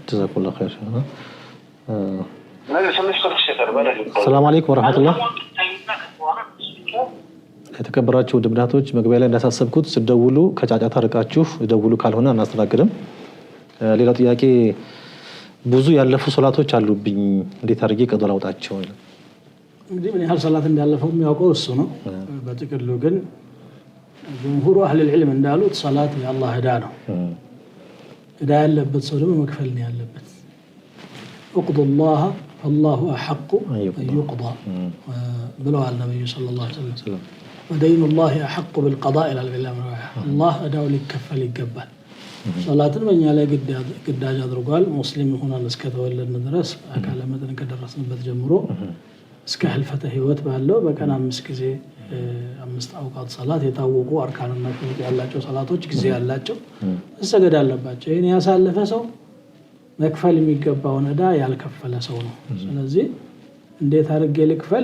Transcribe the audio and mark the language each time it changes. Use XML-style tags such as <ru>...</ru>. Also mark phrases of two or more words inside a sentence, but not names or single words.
<ar>جزاكم الله خير። سلام عليكم ورحمة الله።</ar> <am>የተከበራችሁ ድምዳቶች መግቢያ ላይ እንዳሳሰብኩት ስደውሉ ከጫጫታ ርቃችሁ ደውሉ፣ ካልሆነ አናስተናግድም። ሌላው ጥያቄ ብዙ ያለፉ ሶላቶች አሉብኝ እንዴት አድርጌ ቀዶ ላውጣቸው? እንግዲህ ምን ያህል ሶላት እንዳለፈው የሚያውቀው እሱ ነው። በጥቅሉ ግን</am> <ar>جمهور أهل العلم</ar> <am>እንዳሉት ሶላት የአላህ ዕዳ ነው። ዕዳ ያለበት ሰው ደግሞ መክፈል ነው ያለበት።</am> <ar>اقضوا الله فالله احق ان يقضى</ar> <am>ብለዋል ነብዩ</am> <ar>صلى الله عليه وسلم። ودين الله احق بالقضاء الى بالله الله</ar> <am>ዕዳው ሊከፈል ይገባል። ሶላትን በእኛ ላይ ግዳጅ አድርጓል። ሙስሊም ሆነን እስከተወለድን ድረስ አካለ መጠን ከደረስንበት ጀምሮ እስከ ህልፈተ ህይወት ባለው በቀን 5 ጊዜ 5 አውቃት ሶላት የታወቁ አርካንና ሹሩጥ ያላቸው ሶላቶች ጊዜ ያላቸው መሰገድ አለባቸው። ይሄን ያሳለፈ ሰው መክፈል የሚገባውን ዕዳ ያልከፈለ ሰው ነው። ስለዚህ እንዴት አድርጌ ልክፈል?</am>